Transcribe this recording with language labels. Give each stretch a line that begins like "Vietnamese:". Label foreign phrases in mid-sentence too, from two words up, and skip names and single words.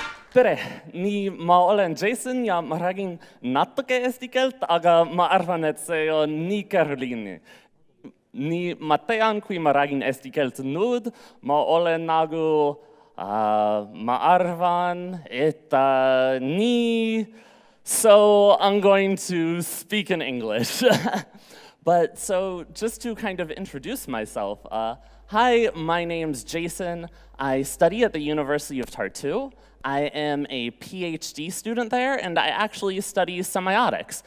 Estonian: tere, nii ma olen Jason ja ma räägin natuke eesti keelt, aga ma arvan, et see on nii keeruline. Nii ma tean, kui ma räägin eesti keelt nüüd, ma olen nagu, ma arvan, et nii,
English: so I'm going to speak in English. But so just to kind of introduce myself, hi, my name's Jason. I study at the University of Tartu. I am a PhD student there, and I actually study semiotics.